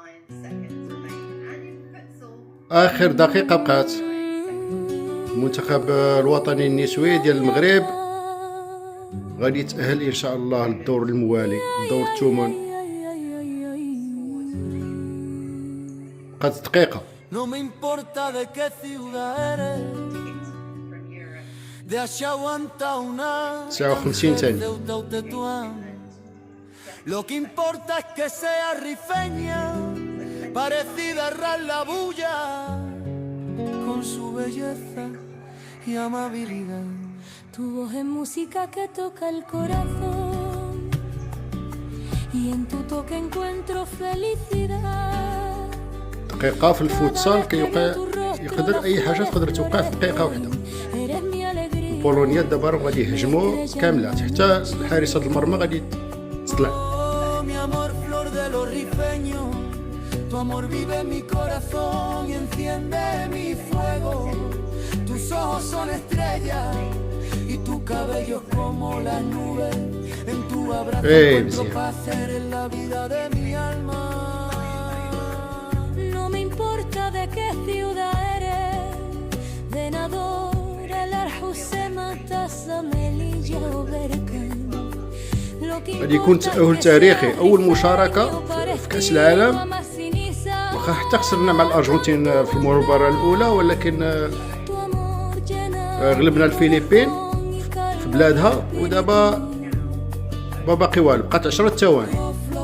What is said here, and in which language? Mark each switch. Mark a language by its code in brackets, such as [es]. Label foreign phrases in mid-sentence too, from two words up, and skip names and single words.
[ar] اخر دقيقه بقات. المنتخب الوطني النسوي ديال المغرب غادي يتاهل ان شاء الله للدور الموالي، دور الثمن. بقات دقيقه. [es] No me importa de qué ciudad eres, de Achahuantauna, [ar] 59 ثانية. [es] Ceuta o Tetuán. Lo que importa es que sea rifeña, parecida a Ras la Bulla, con su belleza y amabilidad. Tu voz es música que toca el corazón y en tu toque encuentro felicidad. [ar] دقيقه في الفوتسال يقدر اي حاجه تقدر توقع في دقيقه واحده. بولونيا دابا راهم غادي يهجموا كاملات حتى حارسه المرمى غادي تطلع. [es] Mi amor, flor de los rifeños, tu amor vive en mi corazón y enciende mi fuego. Tus ojos son estrellas y tu cabello es como las nubes. En tu abrazo encuentro paz, eres la vida de mi alma. No me importa de qué ciudad eres, de Nador, El Arjusema, Taza, Melilla o Berkane. [ar] غادي يكون تأهل تاريخي، أول مشاركة في كأس العالم، واخا حتى خسرنا مع الأرجنتين في المباراة الأولى، ولكن غلبنا الفلبين في بلادها، ودابا ما باقي والو، بقات 10 ثواني.